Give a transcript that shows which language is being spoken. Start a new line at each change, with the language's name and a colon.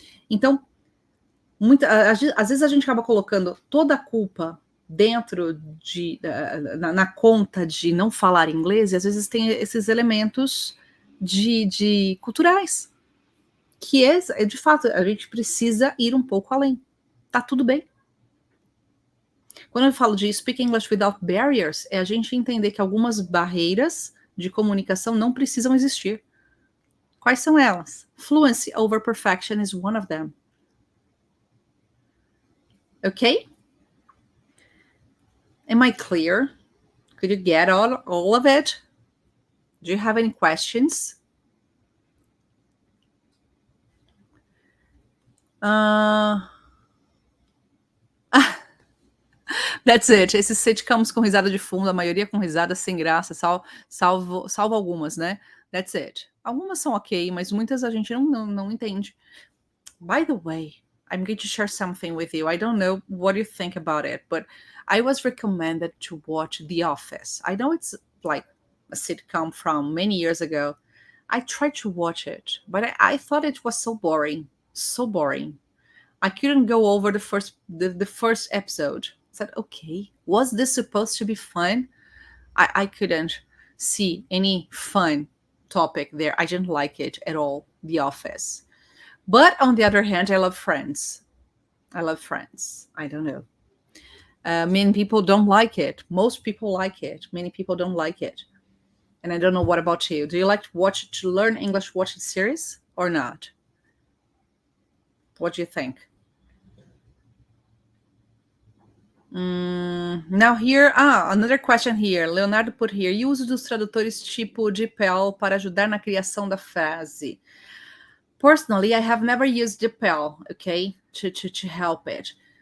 Portuguese: Então, às vezes a gente acaba colocando toda a culpa dentro na conta de não falar inglês, e às vezes tem esses elementos de culturais, que de fato, a gente precisa ir um pouco além. Tá tudo bem. Quando eu falo de
English: speak English without barriers,
Portuguese: é a gente entender que algumas barreiras de comunicação não precisam existir. Quais são elas?
English: Fluency over perfection is one of them. Okay? Am I clear? Could you get all of it? Do you have any questions? That's it.
Portuguese: Esses sitcoms com risada de fundo, a maioria com risada sem graça, salvo algumas, né?
English: That's it.
Portuguese: Algumas são ok, mas muitas a gente não entende.
English: By the way, I'm going to share something with you. I don't know what you think about it, but I was recommended to watch The Office. I know it's like a sitcom from many years ago. I tried to watch it, but I thought it was so boring. So boring. I couldn't go over the first episode. I said, okay, was this supposed to be fun? I couldn't see any fun topic there. I didn't like it at all, The Office. But on the other hand, I love Friends. I love Friends. I don't know. Many people don't like it. Most people like it. Many people don't like it. And I don't know what about you. Do you like to learn English watching series or not? What do you think? Now here, another question here. Leonardo put here.
Portuguese: E o uso dos tradutores tipo DeepL para ajudar na criação da frase?
English: Personally, I have never used DeepL, okay, to help it.